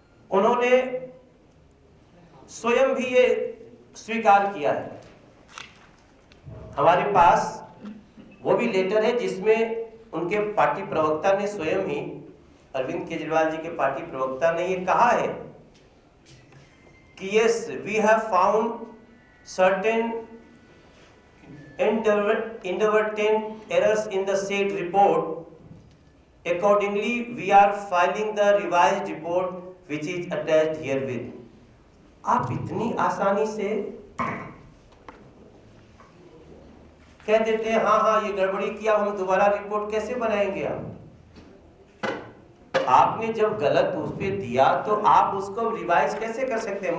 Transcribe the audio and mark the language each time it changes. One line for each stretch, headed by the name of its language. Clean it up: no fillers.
Hindi: उन्होंने स्वयं भी ये स्वीकार किया है। हमारे पास वो भी लेटर है जिसमें उनके पार्टी प्रवक्ता ने स्वयं ही, अरविंद केजरीवाल जी के पार्टी प्रवक्ता ने ये कहा है
English: कि yes, we have found certain inadvertent errors in the said report. Accordingly, we are filing the revised report which is attached herewith.
Hindi: आप इतनी आसानी से कह देते हैं हाँ हाँ ये गड़बड़ी किया, हम दोबारा रिपोर्ट कैसे बनाएंगे? आपने जब गलत उस पे दिया तो आप उसको रिवाइज कैसे कर सकते हैं?